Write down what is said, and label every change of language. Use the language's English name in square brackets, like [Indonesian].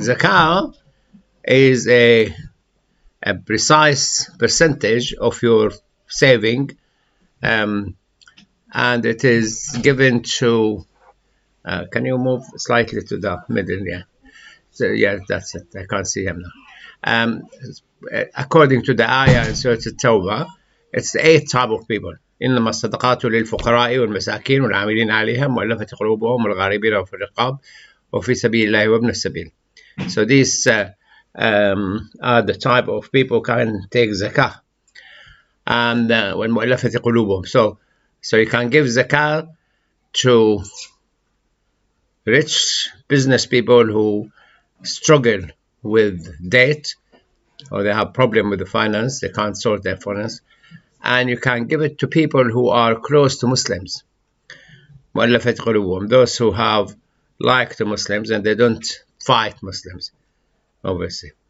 [English] Zakah is a precise percentage of your saving, and it is given to. Can you move slightly to the middle? Yeah. So yeah, that's it. I can't see him now. According to the ayah in Surah At-Tawbah, it's the 8 type of people. [Arabic] إنما الصدقات للفقراء والمساكين والعاملين عليها مؤلفة قلوبهم والغاربين وفي الرقاب وفي سبيل الله وابن السبيل. [English] So these are the type of people who can take zakah. [Arabic] And والمؤلفة قلوبهم. [English] So you can give zakah to rich business people who struggle with debt, or they have problem with the finance, they can't sort their finance, and you can give it to people who are close to Muslims, [Arabic] مؤلفة قلوبهم, [English] those who have like the Muslims and they don't fight Muslims, obviously.